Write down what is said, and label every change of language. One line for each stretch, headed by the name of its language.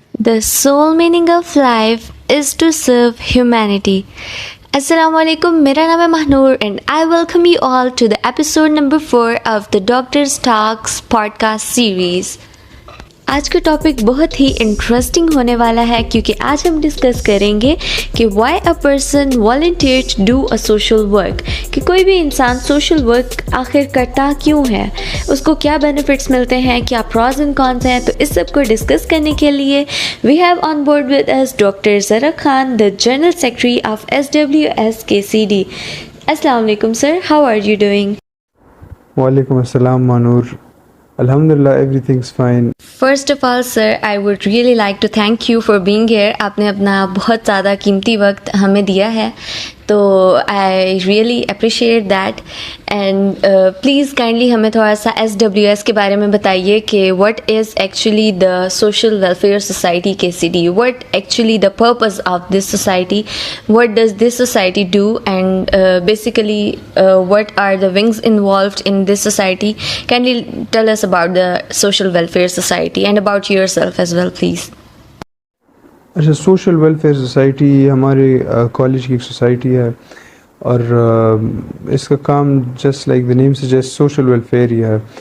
English: The sole meaning of life is to serve humanity. Assalamu alaikum,
Hindi: मेरा नाम है
English: Mahnoor and I welcome you all to the episode number 4 of the Doctor's Talks podcast series.
Hindi: आज का topic बहुत ही interesting होने वाला है क्योंकि आज हम डिस्कस करेंगे कि
English: why a person volunteer to do a social work,
Hindi: कि कोई भी इंसान सोशल वर्क आखिर करता क्यों है, उसको क्या बेनिफिट्स मिलते हैं, क्या
English: pros and cons
Hindi: हैं। तो इस सब को डिस्कस करने के लिए
English: we have on board with us
Hindi: doctor ज़रा Khan,
English: the general secretary of
Hindi: SWSKCD.
English: अस्सलाम वालेकुम sir, how are you doing? वालेकुम अस्सलाम Mahnoor, alhamdulillah everything's fine. First of all sir, I would really like to thank you for being here.
Hindi: आपने अपना बहुत ज़्यादा कीमती वक्त हमें दिया है, तो
English: I really appreciate that. And please kindly
Hindi: हमें थोड़ा सा SWS के बारे में बताइए कि
English: what is actually the Social Welfare Society KCD, what actually the purpose of this society, what does this society do, and basically what are the wings involved in this society. Kindly tell us about the Social Welfare Society and about yourself as well, please.
Hindi: अच्छा, social welfare society हमारे college की एक society है और इसका काम
English: just like the name suggest
Hindi: social welfare ही है।